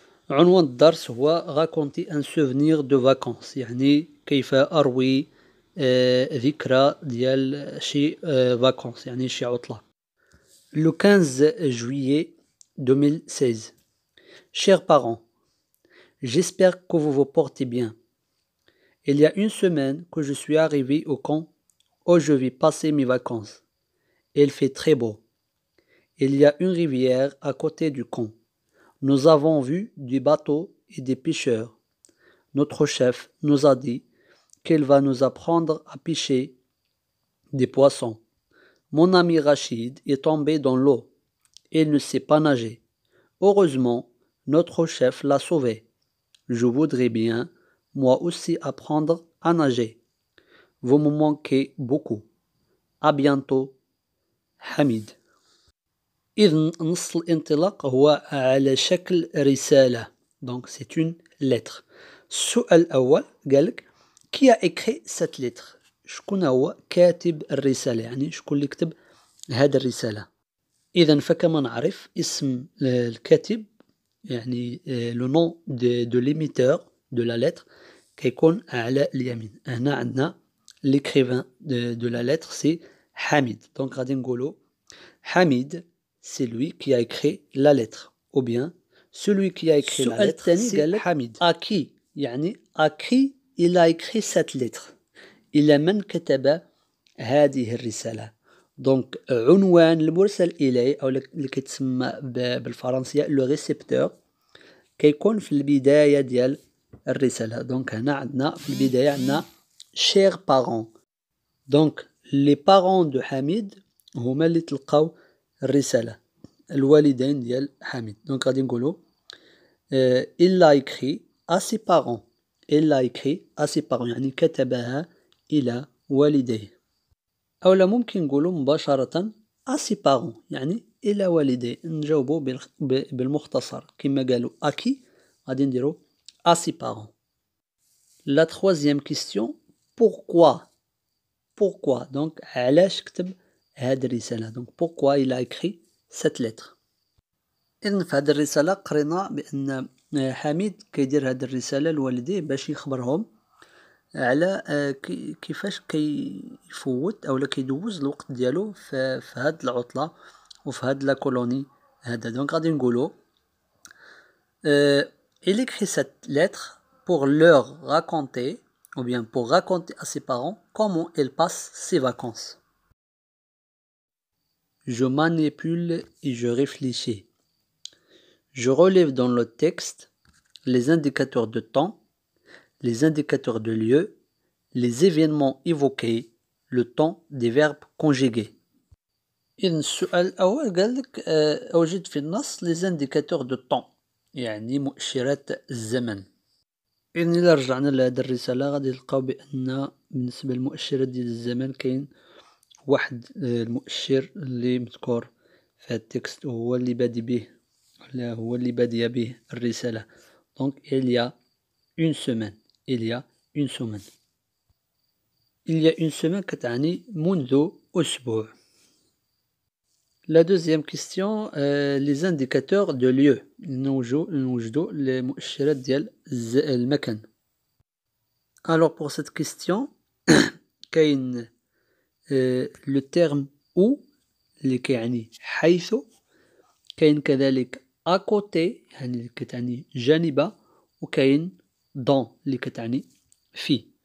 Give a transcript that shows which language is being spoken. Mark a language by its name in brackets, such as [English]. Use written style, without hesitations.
[Arabic] عنوان الدرس هو [French] raconter un souvenir de vacances، [Arabic] يعني كيف أروي ذكرى ديال شي vacances، يعني شي عطلة. [French] Le 15 juillet 2016. Chers parents, j'espère que vous vous portez bien. Il y a une semaine que je suis arrivé au camp où je vais passer mes vacances. Il fait très beau. Il y a une rivière à côté du camp. Nous avons vu des bateaux et des pêcheurs. Notre chef nous a dit qu'il va nous apprendre à pêcher des poissons. Mon ami Rachid est tombé dans l'eau. Il ne sait pas nager. Heureusement, notre chef l'a sauvé. Je voudrais bien, moi aussi, apprendre à nager. Vous me manquez beaucoup. À bientôt. حميد. [Arabic] إذن نص الانطلاق هو على شكل رسالة. [French] Donc c'est une lettre. [Arabic] السؤال الأول قالك كي [French] a écrit cette lettre؟ [Arabic] شكون هو كاتب الرسالة؟ يعني شكون اللي كتب هذه الرسالة؟ إذن فكما نعرف اسم الكاتب، يعني [French] لو نون دو ليميتور دو لا lettre [Arabic] كيكون على اليمين. هنا عندنا [French] l'écrivain de la lettre c'est حميد. Donc [Arabic] غادي نقولو [French] حميد c'est lui qui a écrit la lettre, ou bien celui qui a écrit la lettre c'est حميد. [Arabic] À qui يعني [French] à qui il a écrit cette lettre؟ [Arabic] إلى من كتب هذه الرسالة؟ دونك عنوان المرسل إليه أو اللي كيتسمى بالفرنسية [French] لو ريسيبتور [Arabic] كيكون في البداية ديال الرسالة. دونك هنا عندنا في البداية عندنا [French] chers parents. [Arabic] دونك [French] les parents de [Arabic] حميد هما اللي تلقاو الرسالة، الوالدين ديال حميد. [French] دونك [Arabic] غادي نقولو [French] il l'a écrit à ses parents. il l'a écrit à ses parents [Arabic] يعني كتبها إلى والديه. أولا ممكن نقولو مباشرة [French] à ses parents [Arabic] يعني إلى والديه، نجاوبو بالمختصر كما قالوا à qui غادي نديرو à ses parents. [French] La troisième question, pourquoi donc [Arabic] علاش كتب هذه الرسالة؟ [French] donc pourquoi il a écrit cette lettre؟ [Arabic] إذن في هذه الرسالة قرينا بأن حميد كيدير هذه الرسالة لوالديه باش يخبرهم على كيفاش كيفوت أو كيدوز الوقت ديالو في هذه العطلة وفي هذه [French] لا كولوني [Arabic] هذا. [French] دونك [Arabic] غادي نقولو [French] il écrit cette lettre pour leur raconter ou bien pour raconter à ses parents comment il passe ses vacances. Je manipule et je réfléchis. Je relève dans le texte les indicateurs de temps, les indicateurs de lieu, les événements évoqués, le temps des verbes conjugués. [Arabic] إذن السؤال الأول قال لك أوجد في النص [French] les indicateurs de temps، [Arabic] يعني مؤشرات الزمن. إذن إلا رجعنا لهذه الرسالة غادي نلقاو بأن بالنسبة للمؤشرات ديال الزمن كاين واحد المؤشر اللي مذكور في هذا التكست وهو اللي بادي به، هو اللي بادية به الرسالة. [French] Donc il y a une semaine. il y a une semaine. il y a une semaine [Arabic] كتعني منذ أسبوع. [French] La deuxième question, les indicateurs de lieu. [Arabic] نوجدوا المؤشرات ديال المكان. [French] Alors pour cette question [Arabic] كاين le terme où اللي كيعني حيث، كاين كذلك à côté يعني اللي كتعني جانب، وكاين dans اللي كتعني في.